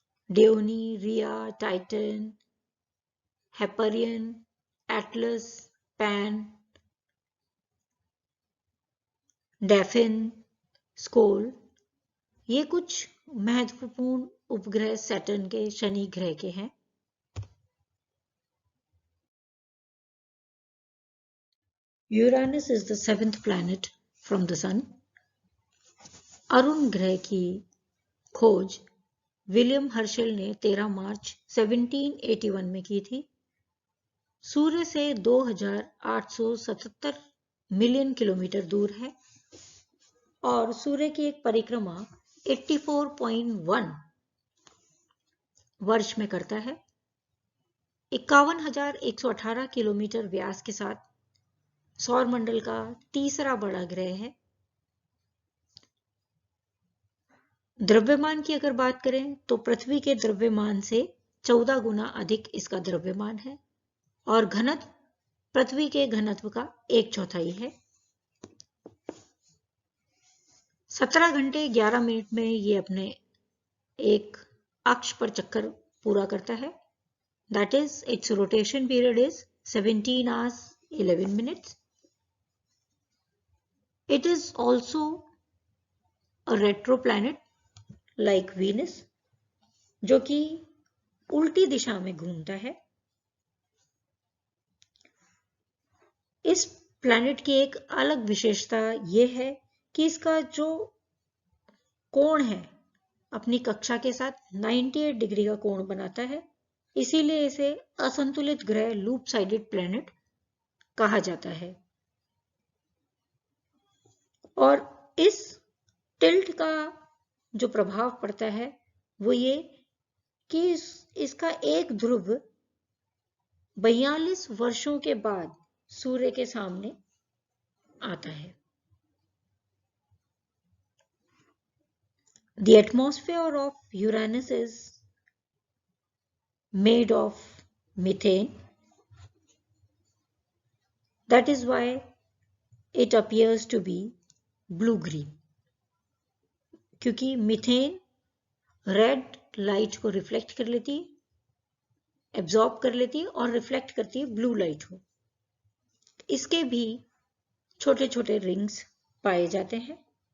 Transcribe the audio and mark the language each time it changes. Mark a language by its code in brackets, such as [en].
[hi] डियोनी, रिया, Titan, Hyperion, Atlas, pan, डेफिन, स्कोल, ये कुछ महत्वपूर्ण उपग्रह सैटर्न के, शनि ग्रह के हैं। [en] Uranus is the 7th planet from the sun. [hi] Arun ग्रह की खोज विलियम हर्शल ने 13 मार्च 1781 में की थी। सूर्य से 2877 मिलियन किलोमीटर दूर है और सूर्य की एक परिक्रमा 84.1 वर्ष में करता है। 51,118 किलोमीटर व्यास के साथ सौरमंडल का तीसरा बड़ा ग्रह है। द्रव्यमान की अगर बात करें तो पृथ्वी के द्रव्यमान से 14 गुना अधिक इसका द्रव्यमान है और घनत्व पृथ्वी के घनत्व का 1/4 है। 17 घंटे 11 मिनट में ये अपने एक अक्ष पर चक्कर पूरा करता है। [en] That is, its rotation period is 17 hours 11 minutes. It is also a retro planet like Venus, [hi] जो कि उल्टी दिशा में घूमता है। इस प्लैनेट की एक अलग विशेषता यह है कि इसका जो कोण है अपनी कक्षा के साथ 98 डिग्री का कोण बनाता है, इसीलिए इसे असंतुलित ग्रह, लूप साइडेड प्लैनेट कहा जाता है। और इस टिल्ट का जो प्रभाव पड़ता है वो ये कि इसका एक ध्रुव 42 वर्षों के बाद सूर्य के सामने आता है। [en] The atmosphere of Uranus is made of methane. That is why it appears to be blue-green. [hi] क्योंकि मीथेन रेड लाइट को रिफ्लेक्ट कर लेती है, एब्जॉर्ब कर लेती है और रिफ्लेक्ट करती है ब्लू लाइट को। इसके भी छोटे छोटे रिंग्स पाए जाते हैं।